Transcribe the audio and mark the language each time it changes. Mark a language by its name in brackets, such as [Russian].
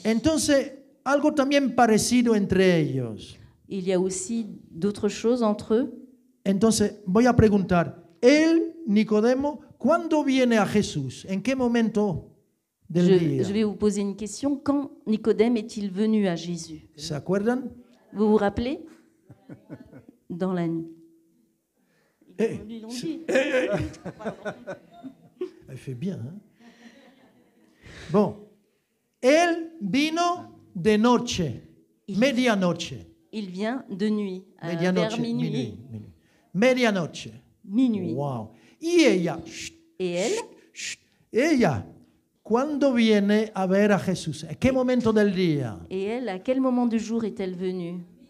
[Spanish] Entonces, algo también parecido entre ellos. [French] Il y a aussi d'autres choses entre eux. [Spanish] Entonces, voy a preguntar, él, Nicodemo, ¿cuándo viene a Jesús? ¿En qué momento del día? [French] Je vais vous poser une question. Quand Nicodème est-il venu à Jésus? [Spanish] ¿Se acuerdan? [French] Vous vous rappelez? Dans la nuit. Eh, Ils l'ont dit. Elle fait bien, hein? [Spanish] Bon, él vino de noche, medianoche. [French] Il vient de nuit, [Spanish] Medianoche, [French] vers minuit. [Spanish] Medianoche. [French] Minuit. [Spanish] Wow. Y ella, [French] Et elle, [Spanish] ella, ¿cuándo viene a ver a Jesús? ¿En qué momento del día? [French] à quel moment du jour est-elle venue?